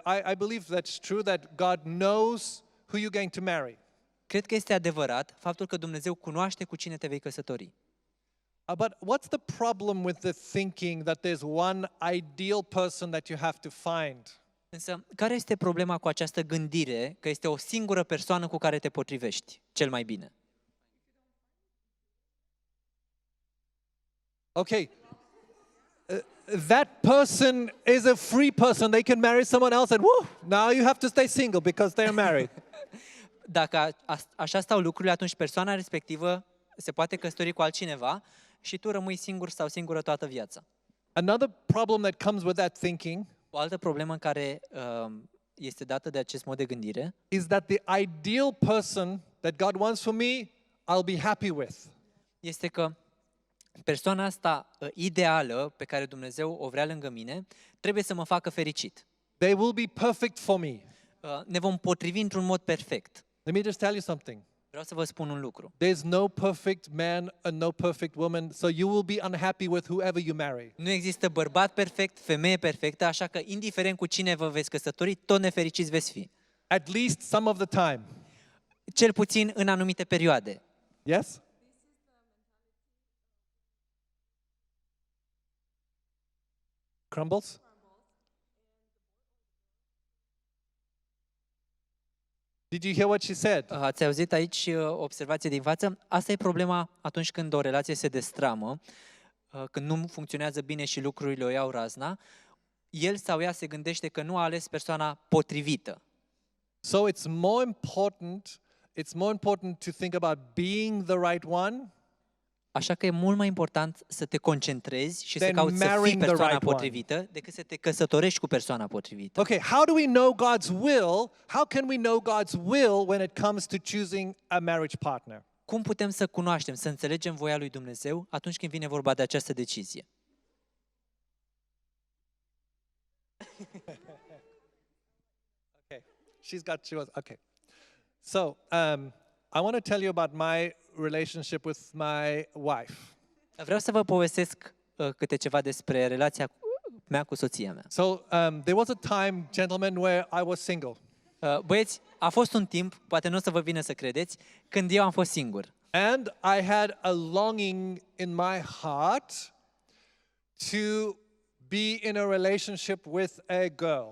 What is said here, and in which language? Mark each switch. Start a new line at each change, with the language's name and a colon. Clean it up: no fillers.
English: I believe that's true that God knows who you're going to marry.
Romanian: Cred că este adevărat faptul că Dumnezeu cunoaște cu cine te vei căsători.
English: But what's the problem with the thinking that there's one ideal person that you have to find?
Romanian: Însă, care este problema cu această gândire că este o singură persoană cu care te potrivești cel mai bine?
English: Okay. That person is a free person. They can marry someone else and whoo, now you have to stay single because they are married.
Romanian: Dacă așa stau lucrurile, atunci persoana respectivă se poate căsători cu altcineva și tu rămâi singur sau singură toată viața.
English: Another problem that comes with that thinking
Romanian: O altă problemă care este dată de acest mod de gândire
English: is that the ideal person that God wants for me, I'll be happy with.
Romanian: este că persoana asta ideală pe care Dumnezeu o vrea lângă mine trebuie să mă facă fericit.
English: They will be perfect for me.
Romanian: Ne vom potrivi într-un mod perfect.
English: Let me just tell you something.
Romanian: Vreau să vă spun un lucru.
English: There's no perfect man and no perfect woman, so you will be unhappy with whoever you marry.
Romanian: Nu există bărbat perfect, femeie perfectă, așa că indiferent cu cine vă veți căsători, tot nefericiți veți fi.
English: At least some of the time.
Romanian: Cel puțin în anumite perioade.
English: Yes? Crumbles? Did you hear what she said?
Romanian: Ați auzit aici o observație din față? Asta e problema atunci când o relație se destramă, când nu funcționează bine și lucrurile o iau razna, el sau ea se gândește că nu a ales persoana potrivită.
English: So it's more important to think about being the right one.
Romanian: Așa că e mult mai important să te concentrezi și să
English: Then
Romanian: cauți să fii
English: marrying the
Romanian: persoana
English: right one.
Romanian: potrivită decât să te căsătorești cu persoana potrivită.
English: Okay, how do we know God's will? How can we know God's will when it comes to choosing a marriage partner?
Romanian: Cum putem să cunoaștem, să înțelegem voia lui Dumnezeu atunci când vine vorba de această decizie?
English: Okay, okay. So, I want to tell you about my relationship with my wife.
Romanian: Vreau să vă povestesc câte ceva despre relația mea cu soția mea.
English: So, there was a time, gentlemen, where I was single.
Romanian: Băieți, a fost un timp, poate nu o să vă vină să credeți, când eu am fost singur.
English: And I had a longing in my heart to be in a relationship with a girl.